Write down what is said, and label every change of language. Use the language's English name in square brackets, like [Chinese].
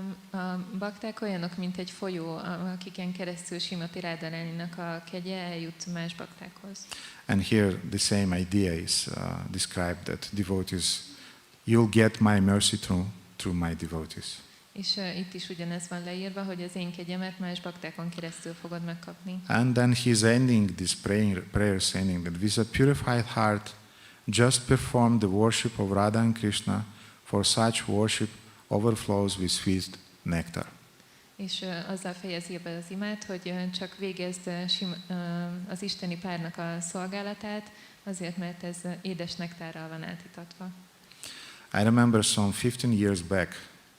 [Hungarian] A bakták olyanok, mint egy folyó, akiken keresztül Srimati Radharaninak a kegye eljut más baktákhoz. [English] And here the same idea is described, that devotees, you'll get my mercy through my devotees. [Hungarian] És itt is ugyanez van leírva, hogy az én kegyemet más baktákon keresztül fogod megkapni. [English] And then he's ending this prayer saying that with a purified heart, just perform the worship of Radha and Krishna, for such worship overflows with sweet nectar. [Hungarian] És azzal fejezi be az imát, hogy csak végezd az isteni párnak a szolgálatát, azért, mert ez édes nektárral van átítatva. [English] I remember some 15 years back,